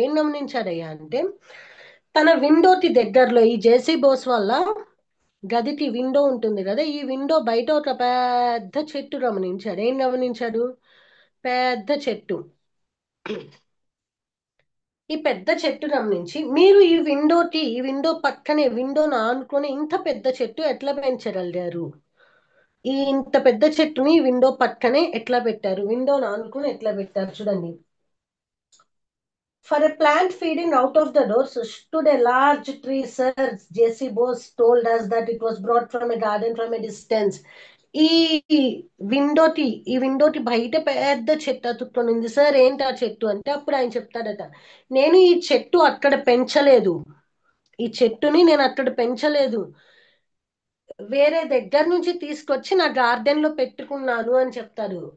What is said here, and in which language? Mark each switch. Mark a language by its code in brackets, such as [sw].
[te] ఏం గమనించాడయ్యా అంటే తన విండోకి దగ్గరలో ఈ జేసీ బోస్ వల్ల గదికి విండో ఉంటుంది కదా, ఈ విండో బయట ఒక పెద్ద చెట్టు గమనించాడు. ఏం గమనించాడు? పెద్ద చెట్టు. ఈ పెద్ద చెట్టు గమనించి మీరు ఈ విండో పక్కనే విండోను ఆనుకొని ఇంత పెద్ద చెట్టు ఎట్లా పెంచగలిగారు? ఇంత పెద్ద చెట్టుని విండో పక్కనే ఎట్లా పెట్టారు? విండోను ఆనుకొని ఎట్లా పెట్టారు? చూడండి. [en] For a plant feeding out of the door stood a large tree, sir. J.C. Bose told us that it was brought from a garden from a distance. [te] ఈ ఈ విండోకి బయట పెద్ద చెట్టు అతుక్కొనింది సార్. ఏంటి ఆ చెట్టు అంటే అప్పుడు ఆయన చెప్తాడట, నేను ఈ చెట్టు అక్కడ పెంచలేదు, ఈ చెట్టుని నేను అక్కడ పెంచలేదు, వేరే దగ్గర నుంచి తీసుకొచ్చి నా గార్డెన్ లో పెట్టుకున్నాను అని చెప్తాడు.